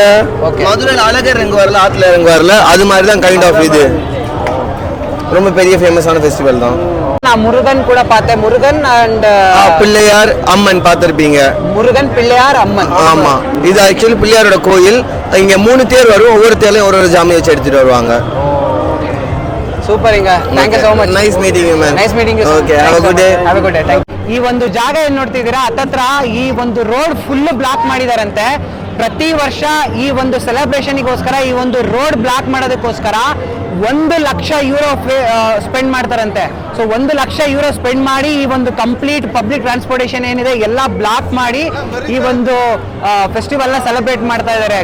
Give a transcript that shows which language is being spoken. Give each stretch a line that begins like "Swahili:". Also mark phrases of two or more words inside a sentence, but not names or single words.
Tamil: மதுரையில் அழகர் இறங்கு வரல, ஆத்துல இறங்கு வரல. அது மாதிரி தான்
English: kind of
Tamil: இது ரொம்ப பெரிய ஃபேமஸான ஃபெஸ்டிவல் தான். நான் முருகன் கூட பார்த்தேன். முருகன் அண்ட் பிள்ளையார், அம்மன் பார்த்திருப்பீங்க. முருகன், பிள்ளையார், அம்மன். ஆமா, இது ஆக்சுவலி பிள்ளையாரோட கோயில். இங்க 3 தேர் வரும். ஒவ்வொரு தேர்லயும் ஒரு ஜாமி வச்சு எடுத்துட்டு வருவாங்க.
English: Super inga thank you so much. Nice meeting you man. Nice meeting you. OK, have a good day. Have a good day. Thank you.
Kannada: ಈ ಒಂದು ಜಾಗ ಏನ್ ನೋಡ್ತಿದ್ದೀರಾ, ಹತ್ತತ್ರ ಈ ಒಂದು ರೋಡ್
English: full block
Kannada: ಮಾಡಿದಾರಂತೆ. ಪ್ರತಿ ವರ್ಷ ಈ ಒಂದು ಸೆಲೆಬ್ರೇಷನ್ಗೋಸ್ಕರ ಈ ಒಂದು ರೋಡ್ ಬ್ಲಾಕ್ ಮಾಡೋದಕ್ಕೋಸ್ಕರ 1 ಲಕ್ಷ
English: euro spend
Kannada: ಮಾಡ್ತಾರಂತೆ. ಸೊ 1 ಲಕ್ಷ
English: euro spend
Kannada: ಮಾಡಿ ಈ ಒಂದು
English: complete public transportation
Kannada: ಏನಿದೆ ಎಲ್ಲ ಬ್ಲಾಕ್ ಮಾಡಿ ಈ ಒಂದು ಫೆಸ್ಟಿವಲ್ ನ ಸೆಲೆಬ್ರೇಟ್ ಮಾಡ್ತಾ ಇದ್ದಾರೆ.